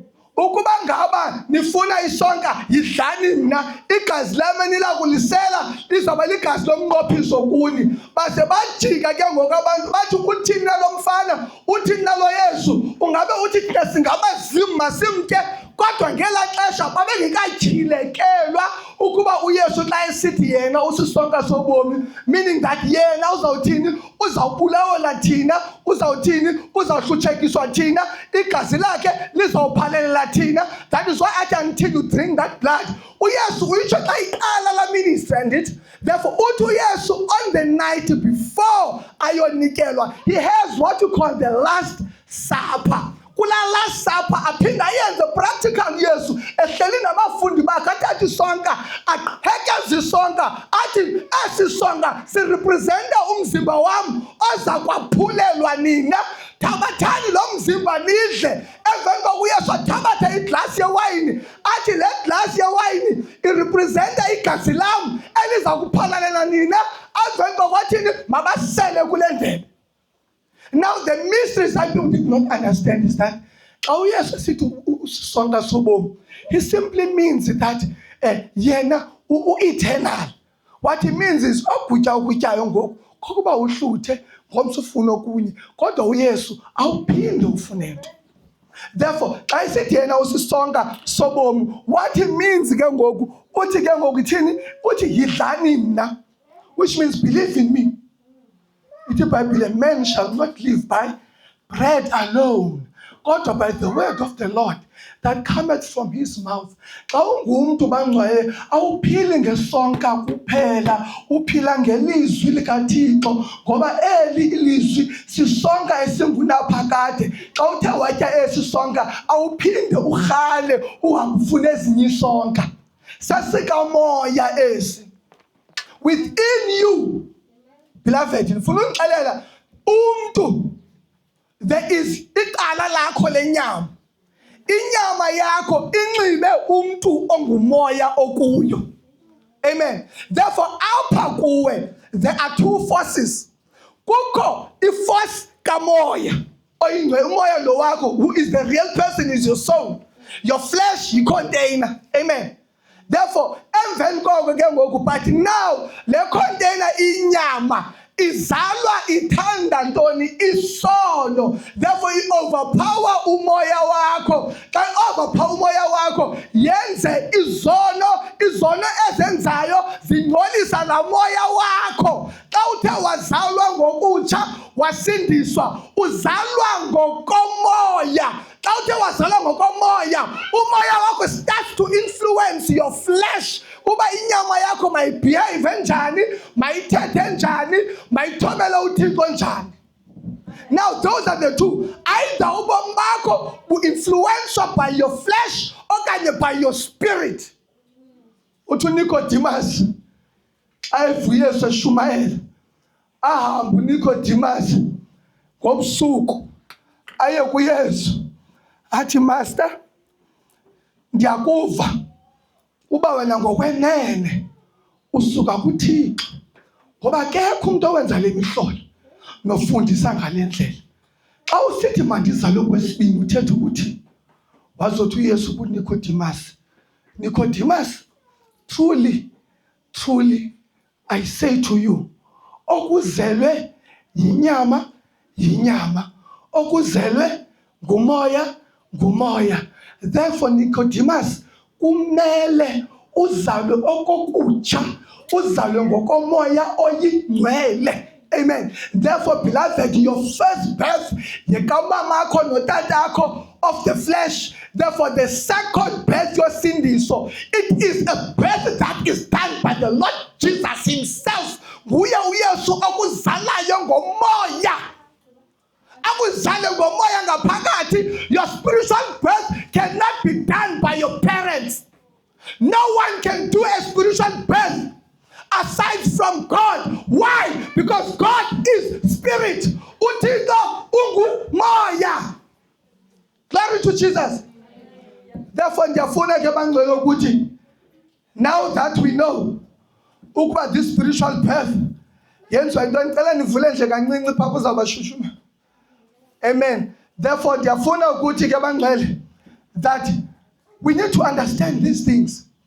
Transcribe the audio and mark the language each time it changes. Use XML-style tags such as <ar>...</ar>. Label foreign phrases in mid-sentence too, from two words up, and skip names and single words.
<xh>Ukuba ngaba nifuna isonka yidlani mna, igazi lami enilakulisela lizawuba ligazi lomnqophiso kuni. Base bajika ke ngoku abantu bathi, uthini nalo mfana, uthini nalo Yesu, ungabe uthi thina singabazima simtye? Kodwa ngela xesha babengekatyhilekelwa ukuba uYesu xa esithi yena usisonka sobomi,</xh> <en>meaning that</en> <xh>yena uzawuthini, uzawubulawela thina, uzawuthini, uzawuhlutshekiswa thina, igazi lakhe lizawuphalelela thina.</xh> <en>That is why athi until you drink that blood.</en> <xh>uYesu uyitsho xa iqala la</xh> <en>ministry and it. Therefore</en> <xh>uthi uYesu</xh> <en>on the night before ayonikelwa, he has what you call the last supper.</en> <xh>Kula</xh> <en>last supper</en> <xh>aphinda ayenze practical Yesu ehleli nabafundi bakhe, athatha isonka aqhekeza isonka athi esi sonka sirepresenta umzimba wami oza kwaphulelwa nina, thabathani lo mzimba nidle. Emveni koko uYesu athabatha iglasi yewayini athi le glasi yewayini irepresenta igazi lam eliza kuphalalela nina. Emveni koko athini, mabasele kule ndebe.</xh> <en>Now the mysteries that people did not understand is that he simply means that yena eternal. What he means is</en> <xh>ukutyayo ngoku kokuba uhluthe ngomso ufuna okunye, kodwa uYesu awuphinde ufune nto. Therefore xa esithi yena usisonka sobomi,</xh> <en>what he means</en> <xh>ke ngoku uthi ke ngoku ithini, uthi yidlani mna,</xh> <en>which means believe in me. The Bible, a man shall not live by bread alone, but by the word of the Lord that cometh from his mouth.</en> <xh>Xa ungumntu bangcwaye awuphili ngesonka kuphela, uphila ngelizwi likaThixo, ngoba eli ilizwi sisonka esingunaphakade. Xa uthe watya esi sonka awuphinde urhale uhambe ufune ezinye isonka. Sasikamoya esi</xh> <en>within you. Beloved,</en> <xh>ndifuna unixelela umntu,</xh> <en>there is</en> <xh>icala lakho lenyama. Inyama yakho inxibe umntu ongumoya okuyo.</xh> <en>Amen. Therefore</en> <xh>apha kuwe</xh> <en>there are two forces.</en> <xh>Kukho iforce kamoya oyingcwele, umoya lo wakho,</xh> <en>who is the real person, is your soul. Your flesh yi-container. Amen.</en> <xh>Therefore emveni koko ke ngoku,</xh> <en>but now</en> <xh>le container inyama izalwa ithanda ntoni? Isono. Therefore i-overpower umoya wakho. Xa overpower umoya wakho yenze izono ezenzayo zingcolisa la moya wakho. Xa uthe wazalwa ngokutsha wasindiswa, uzalwa ngokomoya. Xa uthe wazalwa ngokomoya, umoya wakho</xh> <en>starts to influence your flesh.</en> <xh>Uba inyama yakho mayibehave njani, mayithethe njani, mayithobele uThixo njani.</xh> <en>Now those are the two. Either</en> <xh>ubomi bakho</xh> <en>bu-influenced by your flesh okanye by your spirit.</en> <xh>Uthi uNicodemus ayivu Yesu eshumayela, ahamba uNicodemus ngobusuku aye kuYesu athi, Master, ndiyakuva uba wena ngokwenene usuka kuThixo, ngoba akekho umuntu owenza le mihlolo nofundisa ngale ndlela. Xa usithi mandizalwe kwesibini uthetha ukuthi, wazothi uYesu kuNicodemus,</xh> <en>Nicodemus, truly, truly, I say to you,</en> <xh>okuzelwe yinyama yinyama, okuzelwe ngumoya ngumoya. Therefore Nicodemus kumele uzalwe okokutsha, uzalwe ngokomoya oyingcwele.</xh> <en>Amen. Therefore, beloved, your first birth, of the flesh. Therefore, the second birth you're seeing, so it is a birth that is done by the Lord Jesus Himself. Your spiritual birth cannot be done by your parents. No one can do a spiritual birth aside from God. Why? Because God is spirit.</en> <xh>Utito ungu moya.</xh> <en>Glory to Jesus. Therefore, now that we know about this spiritual birth, amen. Therefore, that we need to understand these things.</en>